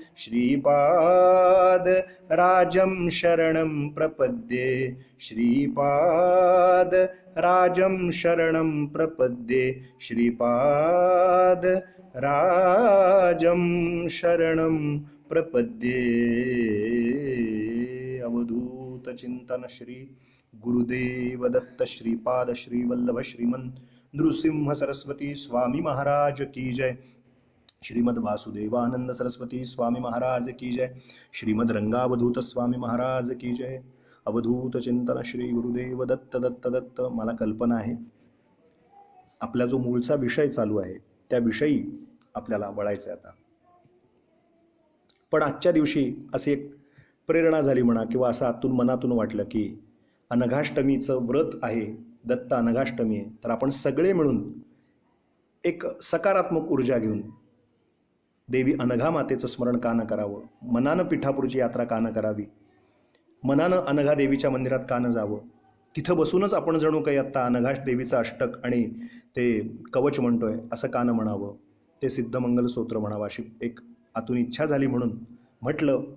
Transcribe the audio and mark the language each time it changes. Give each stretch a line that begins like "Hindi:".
Sanskrit: श्रीपादराजं शरणं प्रपद्ये. श्रीपादराजं शरणं प्रपद्ये. श्रीपादराजं शरणं प्रपद्ये.
Hindi: अवधूत चिंतन श्री गुरुदेव दत्त श्रीपाद श्री वल्लभ श्रीमंत नृसिंह सरस्वती स्वामी महाराज की जय. श्रीमद वासुदेवानंद सरस्वती स्वामी महाराज की जय. श्रीमद रंगावधूत स्वामी महाराज की जय. अवधूत चिंतन श्री गुरुदेव दत्त दत्त दत्त.
Marathi: मला कल्पना आहे आपला जो मूळचा विषय चालू आहे त्या विषयी आपल्याला वळायचं आता. पण आजच्या दिवशी अशी एक प्रेरणा झाली म्हणा किंवा असं आतून मनातून वाटलं की अनघाष्टमीचं व्रत आहे दत्त अनघाष्टमी आहे, तर आपण सगळे मिळून एक सकारात्मक ऊर्जा घेऊन देवी अनघा मातेचं स्मरण का न करावं, मनानं पिठापूरची यात्रा का न करावी, मनानं अनघा देवीच्या मंदिरात का न जावं, तिथं बसूनच आपण जणू काही आत्ता अनघा देवीचं अष्टक आणि ते कवच म्हणतोय असं का न म्हणावं, ते सिद्धमंगल स्तोत्र म्हणावं, अशी एक आतून इच्छा झाली म्हणून म्हटलं.